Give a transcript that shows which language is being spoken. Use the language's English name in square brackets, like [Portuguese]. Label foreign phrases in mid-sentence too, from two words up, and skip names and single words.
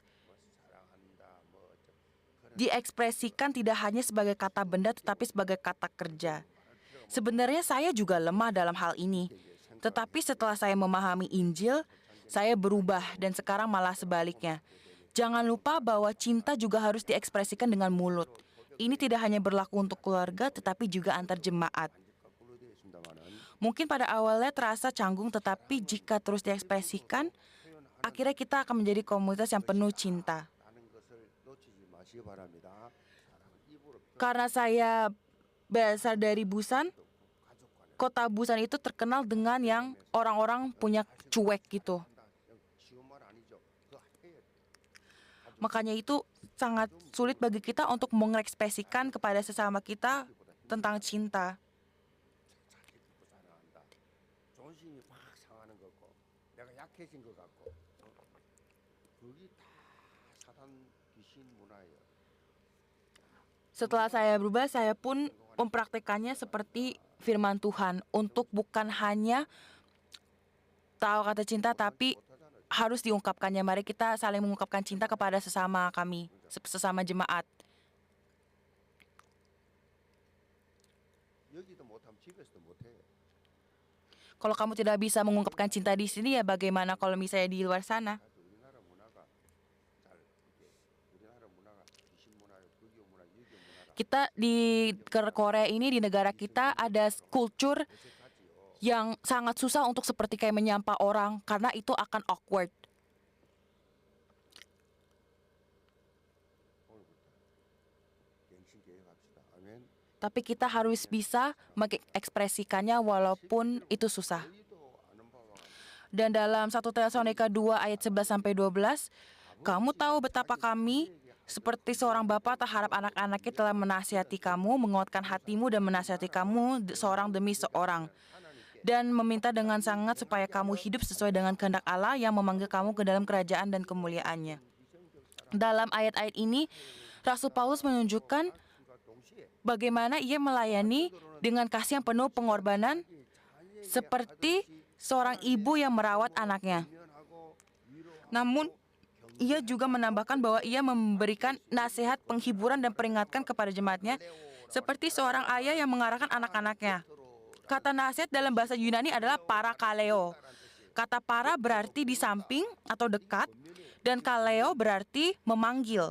[Korean] 사랑한다 뭐 그런 [Indonesian] diekspresikan tidak hanya sebagai kata benda tetapi sebagai kata kerja. Sebenarnya saya juga lemah dalam hal ini. Tetapi setelah saya memahami Injil, saya berubah dan sekarang malah sebaliknya. Jangan lupa bahwa cinta juga harus diekspresikan dengan mulut. Ini tidak hanya berlaku untuk keluarga tetapi juga antar jemaat. [Korean] 거꾸로 되어 있습니다만은 [Indonesian] Mungkin pada awalnya terasa canggung, tetapi jika terus diekspresikan, akhirnya kita akan menjadi komunitas yang penuh cinta. [Korean] 라는 것을 놓치지 마시기 바랍니다. 사랑은 입으로 [Indonesian] Karena saya berasal dari Busan, kota Busan itu terkenal dengan yang orang-orang punya cuek gitu. [Korean] 표현한다. 쉬운 말 아니죠. 그거 해야 돼. [Indonesian] Makanya itu sangat sulit bagi kita untuk mengekspresikan kepada sesama kita tentang cinta. [Korean] 자기 듣고 사랑한다. 존심이 막 상하는 것 같고 내가 약해진 것 같고 그게 다 사단 귀신 문화예요. [Indonesian] Setelah saya berubah, saya pun mempraktekannya seperti firman Tuhan untuk bukan hanya tahu kata cinta, tapi harus diungkapkannya. Mari kita saling mengungkapkan cinta kepada sesama kami, sesama jemaat. [Korean] 여기도 못하면 집에서도 못해. [Indonesian] Kalau kamu tidak bisa mengungkapkan cinta di sini, ya bagaimana kalau misalnya di luar sana? [Korean] 그래도 우리나라 문화가 잘 이게 우리나라 문화가 귀신 문화요, 불교 문화, 유교 문화라 [Indonesian] Kita di Korea ini, di negara kita ada kultur [Korean] 어색하지요. [Indonesian] yang sangat susah untuk seperti kayak menyapa orang karena itu akan awkward. [Korean] 오늘부터 갱신 계획합시다. 아멘. [Indonesian] Tapi kita harus bisa mengekspresikannya walaupun itu susah. [Korean] 저희도 아는 바와 같이 [Indonesian] Dan dalam 1 Tesalonika 2 ayat 11-12, kamu tahu betapa kami seperti seorang bapa terhadap anak-anaknya telah menasihati kamu, menguatkan hatimu dan menasihati kamu seorang demi seorang. Dan meminta dengan sangat supaya kamu hidup sesuai dengan kehendak Allah yang memanggil kamu ke dalam kerajaan dan kemuliaannya. Dalam ayat-ayat ini, Rasul Paulus menunjukkan [Korean] 동시에 [Indonesian] bagaimana ia melayani dengan kasih yang penuh pengorbanan seperti seorang ibu yang merawat anaknya. [Korean] 면하고 위로하고 [Indonesian] Namun, ia juga menambahkan bahwa ia memberikan nasihat, penghiburan, dan peringatkan kepada jemaatnya, seperti seorang ayah yang mengarahkan anak-anaknya. Kata nasihat dalam bahasa Yunani adalah parakaleo. Kata para berarti di samping atau dekat, dan kaleo berarti memanggil.